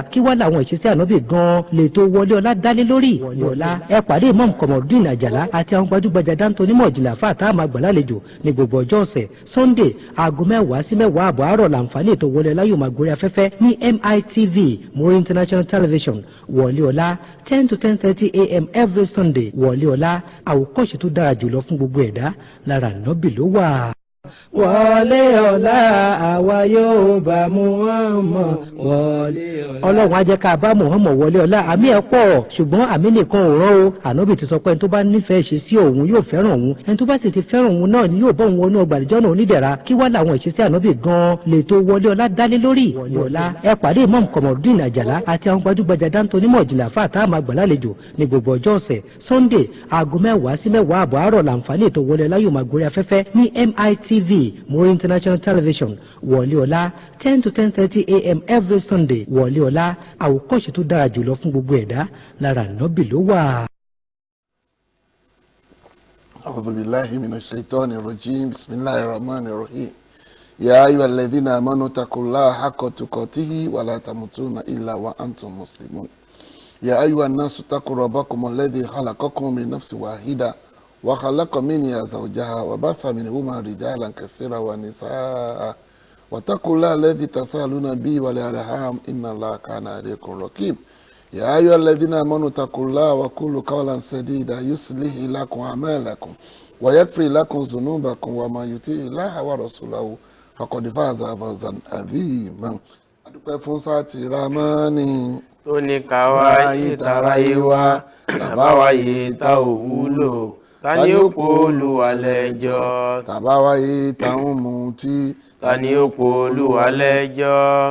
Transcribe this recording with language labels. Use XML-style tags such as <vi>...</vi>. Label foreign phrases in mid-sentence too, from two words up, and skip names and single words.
<yo>Kí wá làwọn ìṣesí ànábì gan lè tó wọlé ọlá dálé lórí. Wọlé ọlá ẹ pàdé Imam Kamaldeen Àjàlá àti àwọn gbajúgbajà dáńtó onímọ̀ ìjìnlẹ̀ àfáà tá a máa gbà lálejò ní gbogbo ọjọ́ ọ̀sẹ̀. Sunday aago 10 sí 10 àbọ̀ àárọ̀ làǹfààní ètò wọlé ọlá yóò máa gorí afẹ́fẹ́ ní MITV Muri International Television.</yo> <en>Wọlé ọlá 10 to 10:30 a.m. every Sunday.</en> <yo>Wọlé ọlá àwòkọ́ṣe tó dára jùlọ fún gbogbo ẹ̀dá lára ànábì ló wà. Wọlé ọlá àwa yóò bá Muhammad wọlé ọlá. Ọlọ́run á jẹ́ ká bá Muhammad wọlé ọlá. Àmì ẹ̀ pọ̀ ṣùgbọ́n àmì nìkan ò rán o. Ànábì ti sọ pé ẹni tó bá nífẹ̀ẹ́ ṣe sí òun yóò fẹ́ràn òun, ẹni tó bá sì ti fẹ́ràn òun náà ni yóò bọ́ òun wọnú ọgbà àlùjánnà onídẹ̀ra. Kí wá làwọn ìṣesí ànábì gan lè tó wọlé ọlá dálé lórí. Wọlé ọlá ẹ pàdé Imam Kamaldeen Àjàlá àti àwọn gbajúgbajà dáńtó onímọ̀ ìjìnlẹ̀ àfáà tá a máa gbà lálejò ní gbogbo ọjọ́ ọ̀sẹ̀. Sunday aago 10 sí 10 àbọ̀ àárọ̀ làǹfààní ètò wọlé ọlá yóò máa gorí afẹ́fẹ́ ní MITV Muri International Television.</yo> <en>Wọlé ọlá 10 to 10:30 a.m. every Sunday.</en> <yo>Wọlé ọlá àwòkọ́ṣe tó dára jùlọ fún gbogbo ẹ̀dá lára ànábì ló wà.</yo> <ar>أعوذ بالله من الشيطان الرجيم بسم الله الرحمن الرحيم يا أيها الذين آمنوا اتقوا الله حق تقاته ولا تموتون إلا وأنتم مسلمون يا أيها الناس اتقوا ربكم الذي خلقكم من نفس واحدة وخلق منها زوجها وبث منهما رجالا كثيرا ونساء واتقوا الله الذي تساءلون به والأرحام إن الله كان عليكم رقيبا يا أيها الذين آمنوا اتقوا الله وقولوا قولا سديدا يصلح لكم أعمالكم ويغفر لكم ذنوبكم ومن يطع الله ورسوله فقد فاز فوزا عظيما.</ar> <yo>adúpẹ́ fún sáàtì ramani tó ní ká wáyé taráyé wá tàbá wáyé tá ò wúlò ta ni ó pò Olúwa lẹ́jọ́. tàbá wáyé táwọn mutí ta ni ó pò Olúwa lẹ́jọ́.</yo>